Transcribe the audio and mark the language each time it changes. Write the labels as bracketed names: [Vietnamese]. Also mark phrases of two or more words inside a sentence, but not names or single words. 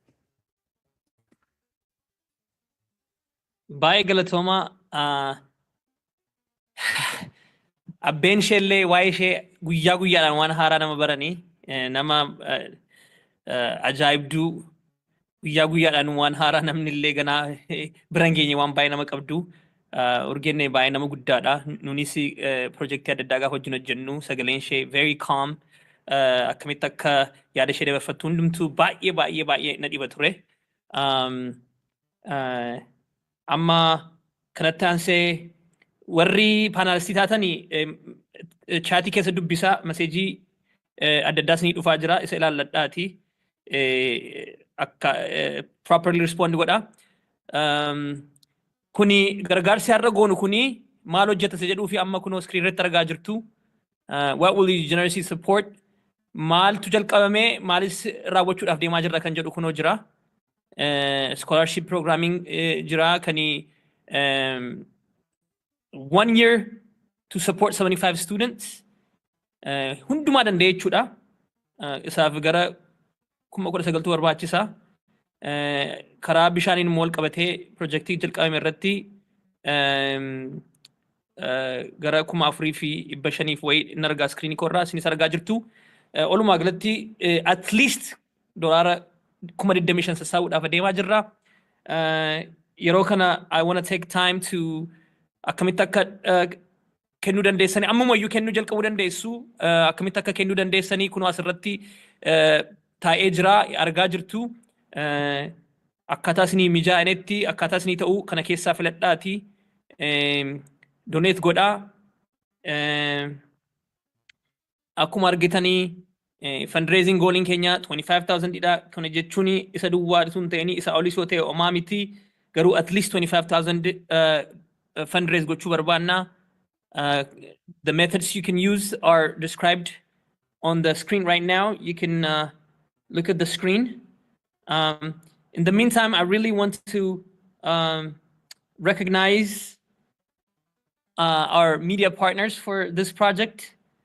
[Oromo] Baay'ee galatoomaa abbeen isheellee waa'ee ishee guyyaa guyyaadhaan waan haaraa nama baranii nama ajaa'ibduu guyyaa guyyaadhaan waan haaraa namni illee ganaa biran geenye waan baay'ee nama qabdu urgeenne baay'ee nama guddaadha. Nunis projektii adda addaa gaafa wajjin hojjennu sagaleen ishee [English] very calm [Oromo] akkamitti akka yaada ishee dabarfattu hundumtuu baay'ee na dhiba ture. Amma kanatti aansee warri paanaalistii taatanii chaatii keessa dubbisaa maseejii adda addaa isinii dhufaa jira isa ilaalladhaati akka [English] properly respond [Oromo] godha. Kuni gargaarsi har'a goonu kuni maal hojjeta isa jedhuu fi amma kunoo screen irratti argaa jirtu [English] what will you generously support [Oromo] maaltu jalqabamee maalis raawwachuudhaaf deemaa jirra kan jedhu kunoo jira. [English] Scholarship programming [Oromo] jira kani [English] 1 year to support 75 students [Oromo] hundumaa danda'e jechuudha. Isaaf gara 19,000 barbaachisa. Karaa bishaaniin mool qabatee projektii jalqabame irratti gara 4,500 wayii inni argaa screen korraa isinis argaa jirtu. Walumaa galatti [English] at least [Oromo] $25,000 sassaabuudhaaf adeemaa jirra. Yeroo kana [English] I want to take time to [Oromo] akkamitti akka kennuu dandeessanii ammumayyuu kennuu jalqabuu dandeessu akkamitti akka kennuu dandeessanii kunoo asirratti taa'ee jira argaa jirtu akkaataa isinii mijaa'anetti akkaataa isinii ta'uu kana keessaa filadhaati doneet godhaa akkuma argitanii fundraising goaliin keenya 25,000 dha kana jechuun isa duwwaa sun ta'anii isa olis yoo ta'e homaa miti garuu [English] at least [Oromo] 25,000 fundraise gochuu barbaanna. [English] The methods you can use are described on the screen right now. You can look at the screen. In the meantime, I really want to recognize our media partners for this project.